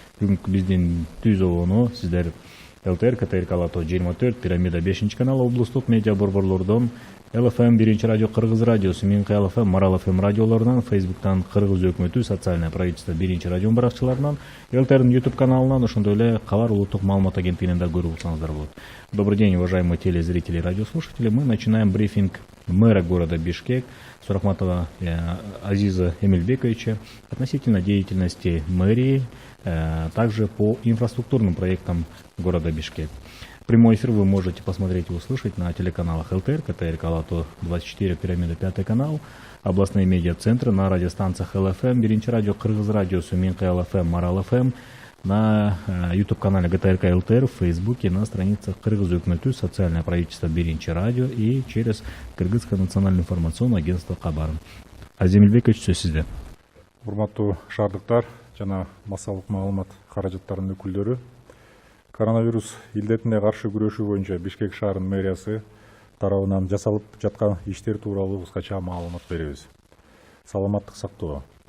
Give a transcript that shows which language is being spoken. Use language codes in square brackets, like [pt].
[ky] Бүгүнкү биздин түзүүнү сиздер ЛТР, КТРК Алатоо 24, Пирамида 5 канал, облустук медиа борборлордон, ЛФМ 1 радио, Кыргыз радиосу, Минкы ЛФМ, Марал ФМ радиолорунан, Фейсбуктан Кыргыз өкмөтү, социальное правительство 1 радио баракчыларынан, ЛТРдин YouTube каналынан, ошондой эле Кабар улуттук маалымат агенттигинен да көрүп алсаңыздар болот. [ru] Добрый день, уважаемые телезрители и радиослушатели. Мы начинаем брифинг мэра города Бишкек Суракматова Азиза Эмилбековича относительно деятельности мэрии, также по инфраструктурным проектам города Бишкек. Прямой эфир вы можете посмотреть и услышать на телеканалах ЛТР, КТРК Алатоо 24, Пирамида 5 канал, областные медиацентры на радиостанциях ЛФМ, 1 радио, Кыргыз радиосу, Минкы ЛФМ, Марал ФМ, на YouTube-канале ГТРК ЛТР, в Фейсбуке, на страницах Кыргыз өкмөтү, социальное правительство 1 радио и через Кыргызское национальное информационное агентство Кабар. [ky] Азиз Эмилбекович, сөз сизде. Урматтуу шаардыктар жана массалык маалымат каражаттарынын өкүлдөрү, коронавирус илдетине каршы күрөшүү боюнча Бишкек шаарынын мэриясы тарабынан жасалып жаткан иштер тууралуу кыскача маалымат беребиз. Саламаттык сактоо.